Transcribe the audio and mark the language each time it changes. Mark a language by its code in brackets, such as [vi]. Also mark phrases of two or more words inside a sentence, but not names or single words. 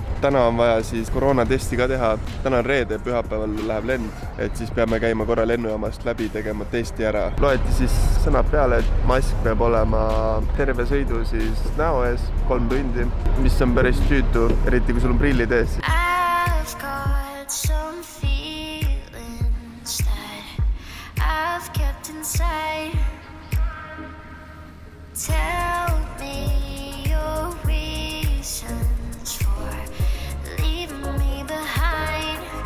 [et] Täna on vaja siis koroonatesti ka teha. Täna on reede, pühapäeval läheb lend, et siis peame käima korra lennujaamast läbi tegema testi ära. Loeti siis sõnad peale, et mask peab olema terve sõidu siis näo ees 3 tundi, mis on päris tüütu, eriti kui sul on prillid ees. [en] I've got some feelings that I've kept inside. Tell me your reasons for leaving me behind.